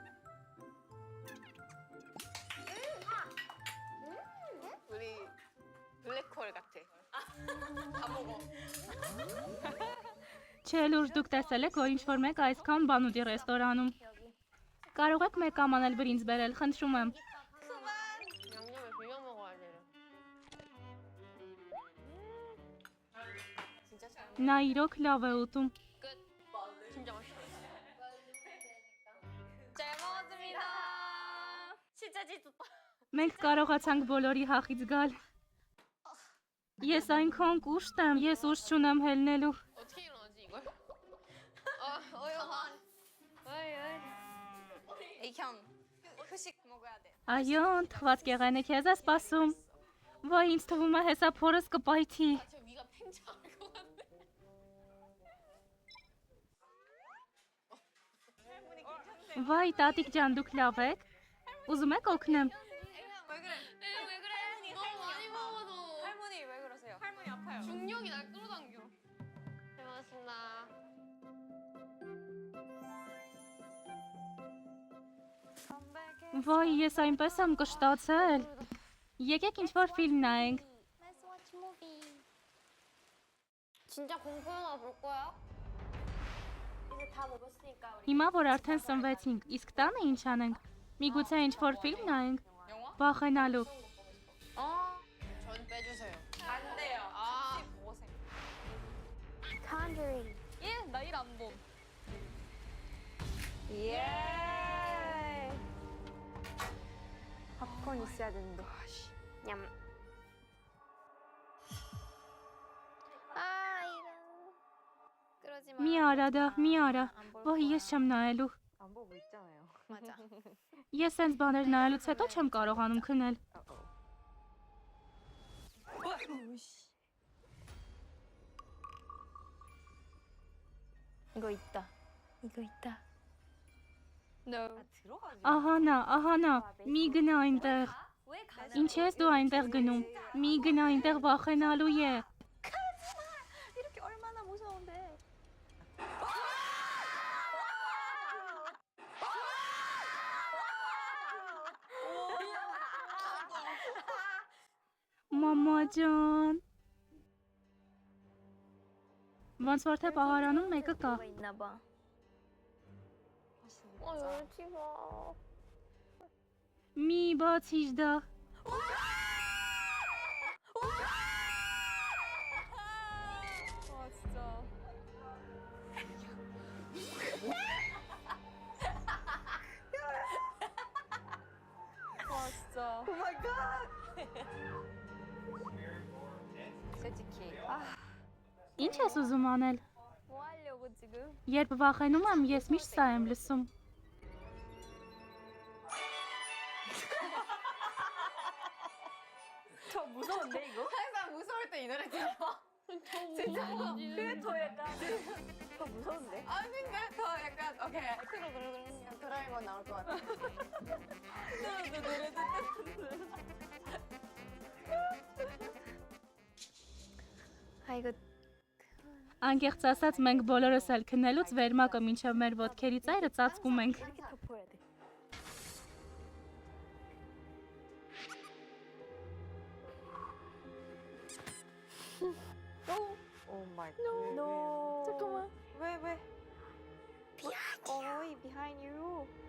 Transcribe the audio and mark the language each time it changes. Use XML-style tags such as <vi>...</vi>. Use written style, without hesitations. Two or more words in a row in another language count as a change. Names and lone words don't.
<ko>우리</ko> <hy>Չէ, լուրջ դուք տեսել եք, որ ինչ-որ մեկ այսքան բան ուտի ռեստորանում։ Կարող եք մեկ ամանել բրինձ բերել, խնդրում եմ։</hy> <ko>양념에 비벼 먹어야 돼. 진짜 잘.</ko> <hy>Նա իրոք լավ է ուտում։</hy> <ko>끝. 진짜 맛있어. 잘 먹었습니다. 진짜 찢었다.</ko> <hy>Մենք կարողացանք բոլորի հախից գալ։ Ես այնքան կուշտ եմ, ես ուժ չունեմ հելնելու։</hy> <ko>어떻게 일어나지 이걸? 어여간. 어이. 애형 후식 먹어야 돼.</ko> <hy>Այո, թխված կեղանը քեզ է սպասում։ Ոայ, ինձ թվում է հեսա փորս կպայթի։</hy> <ko>저 위가 팽창할 것 같네.</ko> <hy>Վայ, տատիկ ջան, դուք լավ եք։ Ուզում եք օգնեմ։</hy> <ko>왜 그래? 왜 그래? 너무 많이 먹어도 할머니 왜 그러세요? 할머니 아파요. 중력이 날 끌어당겨. 잘 먹었습니다.</ko> <hy>Ոայ, ես այնպես եմ կշտացել։ Եկեք ինչ-որ ֆիլմ նայենք։</hy> <en>Let's watch movie.</en> <ko>진짜 공포 영화 볼 거야? 이제 다 먹었으니까 우리</ko> <hy>Հիմա որ արդեն սնվեցինք, իսկ տանը ինչ անենք։ Միգուցե ինչ-որ ֆիլմ նայենք։</hy> <ko>영화?</ko> <hy>Վախենալու։</hy> <ko>전 빼주세요. 안 돼요. 아. 같이 보세요. Conjuring. 예, 나 일 안 봄. 예. 팝콘 있어야 되는데. 냠. 아, 이런. 그러지 마.</ko> <hy>Մի արա դա, մի արա։ Ոայ, ես չեմ նայելու։</hy> <ko>안 보고 있잖아요. 맞아.</ko> <hy>Ես սենց բաներ նայելուց հետո չեմ կարողանում քնել։</hy> <ko>이거 있다. 이거 있다. No.</ko> <hy>Ահա նա, մի գնա այնտեղ։</hy> <ko>왜 가나?</ko> <hy>Ինչ ես դու այնտեղ գնում։ Մի գնա այնտեղ վախենալու է։</hy> <ko>이렇게 얼마나 무서운데.</ko> <hy>Մամա ջան։ Ոնց որ թե պահարանում մեկը կա։</hy> <ko>뭐가 있나 봐. 열지 마.</ko> <hy>Մի բացիր դա։</hy> <ko>와 진짜. 와 진짜.</ko> <en>oh my god.</en> <ko>솔직히</ko> <hy>Ինչ ես ուզում անել։</hy> <ko>뭐 하려고 지금?</ko> <hy>Երբ վախենում եմ, ես միշտ սա եմ լսում։</hy> <ko>저 무서운데 이거? 항상 무서울 때 이 노래 들어. 진짜. 그게 더 약간 더 무서운데? 아 근데 더 약간 오케이 그냥 드라이버 나올 것 같아. 이거</ko> <hy>Անկեղծ ասած, մենք բոլորս էլ քնելուց վերմակը մինչև մեր ոտքերի ծայրը ծածկում ենք։</hy> <ko>이렇게 덮어야 돼.</ko> <en>oh my god.</en> <ko>No. 잠깐만. 왜? 어이</ko> <en>behind you.</en>